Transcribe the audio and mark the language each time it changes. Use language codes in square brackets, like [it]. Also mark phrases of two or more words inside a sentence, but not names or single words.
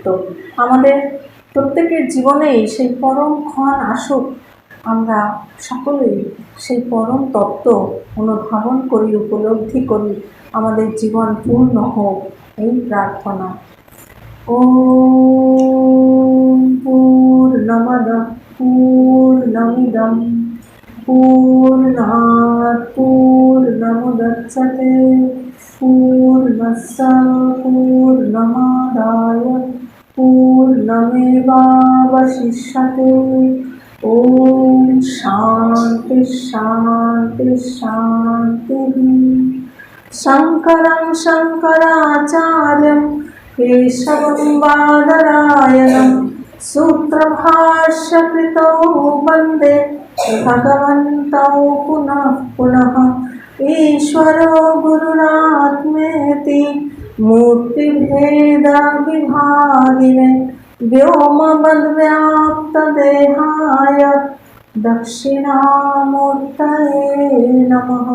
[bn] আমাদের প্রত্যেকের জীবনেই সেই পরম ক্ষণ আসুক, আমরা সকলেই সেই পরম তত্ত্ব অনুধাবন করি, উপলব্ধি করি, আমাদের জীবন পূর্ণ হোক এই প্রার্থনা। [sa] ওম পূর্ণমদঃ পূর্ণমিদং পূর্ণাৎ পূর্ণমুদচ্যতে পূর্ণস্য পূর্ণমাদায় পূর্ণমেবাবশিষ্যতে। ওম শান্তি শান্তি শান্তি। শঙ্করং শঙ্করাচার্যং কেশবং বাদরায়ণং सूत्रभाष्यकृतौ वन्दे भगवन्तौ पुनः पुनः। ईश्वरो गुरुरात्मेति मूर्तिभेदविभागिने व्योमवद्व्याप्तदेहाय दक्षिणामूर्तये नमः।